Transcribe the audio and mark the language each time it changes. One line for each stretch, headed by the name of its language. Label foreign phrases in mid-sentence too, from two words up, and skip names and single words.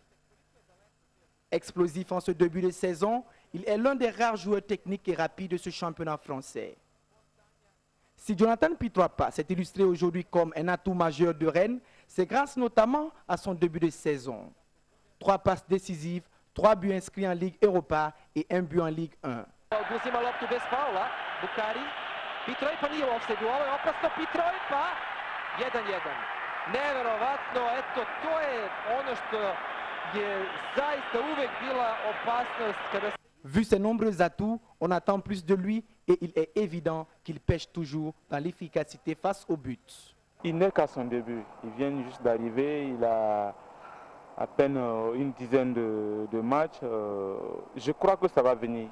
French: Explosif en ce début de saison, il est l'un des rares joueurs techniques et rapides de ce championnat français. Si Jonathan Pitropa s'est illustré aujourd'hui comme un atout majeur de Rennes, c'est grâce notamment à son début de saison. 3 passes décisives, 3 buts inscrits en Ligue Europa et 1 but en Ligue 1.
Serbian: Oduzima loptu bez faula, Bukari. Pitropa nije u ofsajdu, ovo je opasno, Pitropa 1-1. Neverovatno, eto, to je ono što je zaista uvek bila opasnost kada...
French: Vu ses nombreux atouts, on attend plus de lui et il est évident qu'il pêche toujours dans l'efficacité face au but. Il n'est qu'à son début, il vient juste d'arriver, il a à peine une dizaine de matchs. Je crois que ça va venir.